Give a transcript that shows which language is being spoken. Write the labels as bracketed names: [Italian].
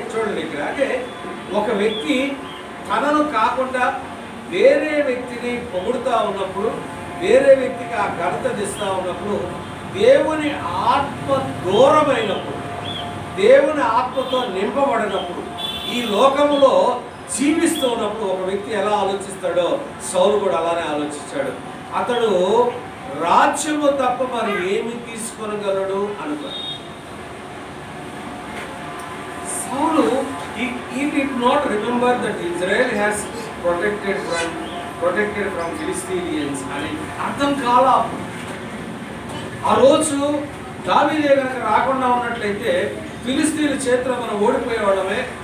[Telugu] చూడండి ఇక్కడ, అంటే ఒక వ్యక్తి తనను కాకుండా వేరే వ్యక్తిని పొగుడుతూ ఉన్నప్పుడు, వేరే వ్యక్తికి ఆ ఘనత తెస్తూ ఉన్నప్పుడు, దేవుని ఆత్మ దూరమైనప్పుడు, దేవుని ఆత్మతో నింపబడినప్పుడు, ఈ లోకములో జీవిస్తూ ఉన్నప్పుడు ఒక వ్యక్తి ఎలా ఆలోచిస్తాడో సౌలు కూడా అలానే ఆలోచించాడు. అతడు రాజ్యము తప్ప మరి ఏమి తీసుకొనగలడు అనుకున్నాడు. [English] సౌలు he did not remember that Israel has protected from Philistines [Telugu] అని అర్థం కాల. ఆ రోజు దావీదే కనుక రాకుండా ఉన్నట్లయితే ఫిలిస్తీన్ల చేతిలో మనం ఓడిపోయేవాళ్ళమే.